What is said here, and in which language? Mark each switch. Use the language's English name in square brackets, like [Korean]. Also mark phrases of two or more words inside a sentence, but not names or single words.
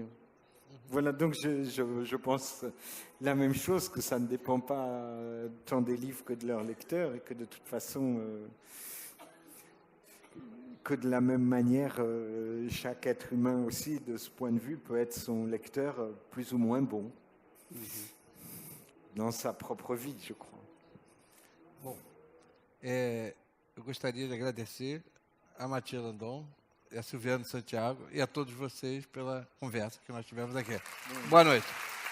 [French] Voilà, donc je pense la même chose, que ça ne dépend pas tant des livres que de leurs lecteurs, et que de toute façon, que de la même manière, chaque être humain aussi, de ce point de vue, peut être son lecteur plus ou moins bon. Dans sa propre vie, je crois. [Portuguese] Bom, eu gostaria de agradecer a Matilda Andon, a Silviana Santiago e a todos vocês pela conversa que nós tivemos aqui. Boa noite.